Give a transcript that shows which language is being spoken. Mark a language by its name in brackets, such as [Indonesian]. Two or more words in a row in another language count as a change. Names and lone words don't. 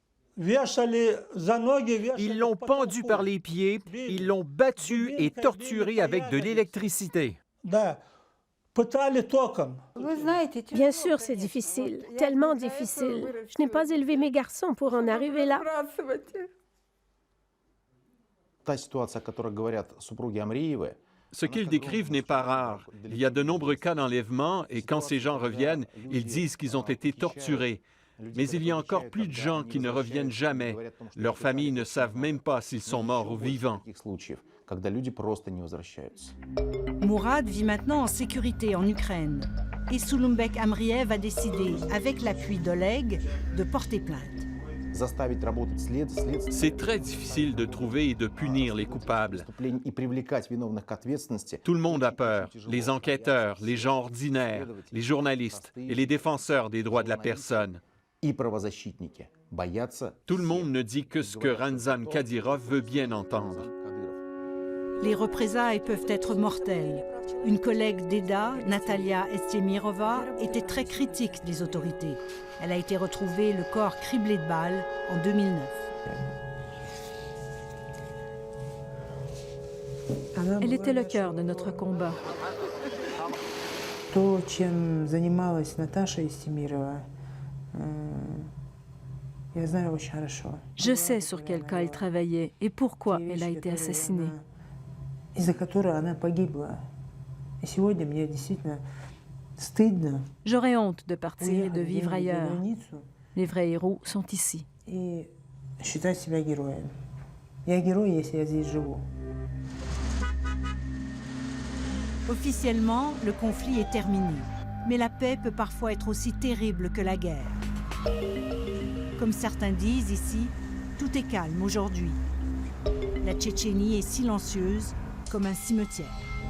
[French] Ils l'ont pendu par les pieds. Ils l'ont battu et torturé avec de l'électricité. Bien sûr, c'est difficile, tellement difficile. Je n'ai pas élevé mes garçons pour en arriver là. [Russian] Та ситуация, о которой говорят супруги Амриевы, [French] Ce qu'ils décrivent n'est pas rare. Il y a de nombreux cas d'enlèvement et quand ces gens reviennent, ils disent qu'ils ont été torturés. Mais il y a encore plus de gens qui ne reviennent jamais. Leurs familles ne savent même pas s'ils sont morts ou vivants. [Russian] когда люди просто не возвращаются. [French] Mourad vit maintenant en sécurité en Ukraine. Et Souloumbek Amriev a décidé, avec l'appui d'Oleg, de porter plainte. [Russian] Заставить работать следствие. [French] C'est très difficile de trouver et de punir les coupables. [Russian] И привлекать виновных к ответственности. [French] Tout le monde a peur, les enquêteurs, les gens ordinaires, les journalistes et les défenseurs des droits de la personne. [Russian] И правозащитники боятся. [French] Tout le monde ne dit que ce que Ramzan Kadyrov veut bien entendre. Les représailles peuvent être mortelles. Une collègue d'Eda, Natalia Estemirova, était très critique des autorités. Elle a été retrouvée le corps criblé de balles en 2009. Elle était le cœur de notre combat. [Russian] То, чем занималась Наташа Естемирова, я знаю очень хорошо. [French] Je sais sur quel cas elle travaillait et pourquoi elle a été assassinée. [Russian] Из-за которой она погибла. И сегодня мне действительно стыдно. [French] J'aurais honte de partir et de vivre ailleurs. Les vrais héros sont ici. [Russian] И считать себя героем. Я герой, если я здесь живу. [French] Officiellement, le conflit est terminé. Mais la paix peut parfois être aussi terrible que la guerre. Comme certains disent ici, tout est calme aujourd'hui. La Tchétchénie est silencieuse comme un cimetière.